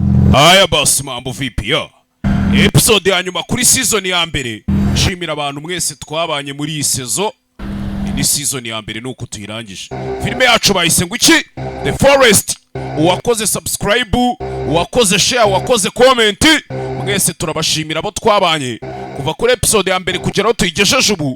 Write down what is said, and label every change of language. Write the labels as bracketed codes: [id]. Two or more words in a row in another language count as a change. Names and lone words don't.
[sw] Aya basi mambo vipi [rw] ya episode ya nyuma kuri season ya mbere. Nshimira abantu mwese twabanye muri iyi season. Ni season ya mbere nuko tuyirangije. Filime yacu bayise ngo iki? The Forest. Uwakoze subscribe, uwakoze share, uwakoze comment, mwese turabashimira abo twabanye kuva kuri episode ya mbere kugera aho tuyigejeje ubu.